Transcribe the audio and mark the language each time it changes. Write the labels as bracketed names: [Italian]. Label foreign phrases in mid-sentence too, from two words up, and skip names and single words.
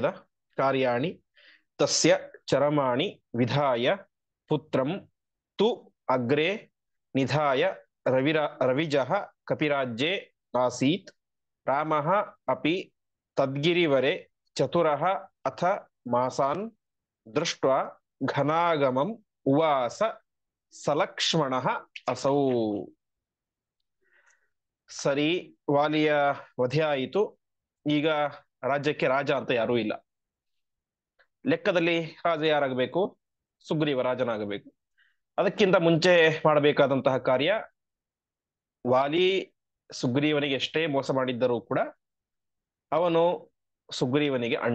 [Sanskrit] ಕಾರ್ಯಾಣಿ ತಸ್ಯ ಚರಮಾಣಿ ವಿಧಾಯ ಪುತ್ರಂ ತು ಅಗ್ರೆ ನಿಧಾಯ ರವಿಜಃ ಕಪಿರಾಜ್ಯೆ ಆಸೀತ್ ರಾಮಃ ಅಪಿ ತದ್ಗಿರಿವರೆ ಚತುರಃ ಅಥ ಮಾಸಾನ್ ದೃಷ್ಟ್ವಾ ಘನಾಗಮಂ ಉವಾಸ ಸಲಕ್ಷ್ಮಣಃ ಅಸೌ. [Kannada] ಸರಿ, ವಾಲಿಯ ವಧೆ ಆಯಿತು. ಈಗ ರಾಜ್ಯಕ್ಕೆ ರಾಜ ಅಂತ ಯಾರೂ ಇಲ್ಲ. ಲೆಕ್ಕದಲ್ಲಿ ರಾಜ ಯಾರಾಗಬೇಕು? ಸುಗ್ರೀವ ರಾಜನಾಗಬೇಕು. ಅದಕ್ಕಿಂತ ಮುಂಚೆ ಮಾಡಬೇಕಾದಂತಹ ಕಾರ್ಯ, ವಾಲಿ ಸುಗ್ರೀವನಿಗೆ ಎಷ್ಟೇ ಮೋಸ ಮಾಡಿದ್ದರೂ ಕೂಡ ಅವನು ಸುಗ್ರೀವನಿಗೆ ಅಣ್ಣ.